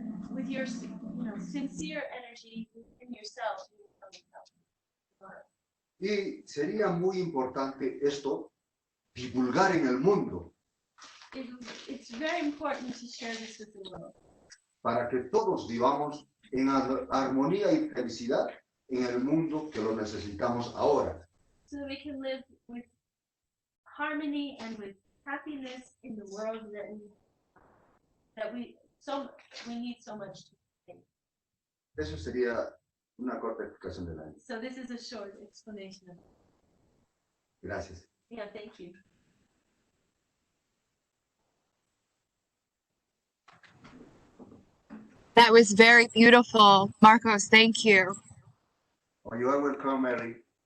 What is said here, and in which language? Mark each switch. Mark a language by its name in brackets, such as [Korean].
[English] with your sincere energy in yourself, you will come and help tomorrow. [Spanish] Y sería muy importante esto, divulgar en el mundo, [English] It's very important to share this with the world, [Spanish] para que todos vivamos en armonía y felicidad en el mundo que lo necesitamos ahora. [English] so that we can live with harmony and with happiness in the world that we need so much. [Spanish] Eso sería una corta explicación del año. [English] So this is a short explanation of it. [Spanish] Gracias. [English] Yeah, thank you. That was very beautiful, Marcos. Thank you. Oh, you are welcome, Mary.